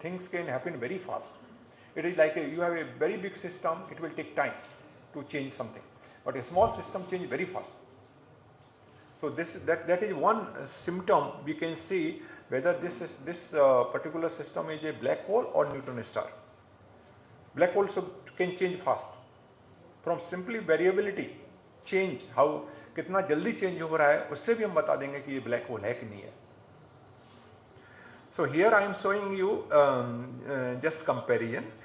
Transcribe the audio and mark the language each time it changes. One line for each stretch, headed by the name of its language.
English: Things can happen very fast. It is like you have a very big system, it will take time to change something, but a small system change very fast. So that is one symptom we can see whether this particular system is a black hole or neutron star. Black holes can change fast. From simply variability, change, how
Hindi: कितना जल्दी change हो रहा है, उससे भी हम बता देंगे कि ये black hole है कि नहीं है.
English: So here I am showing you just comparison.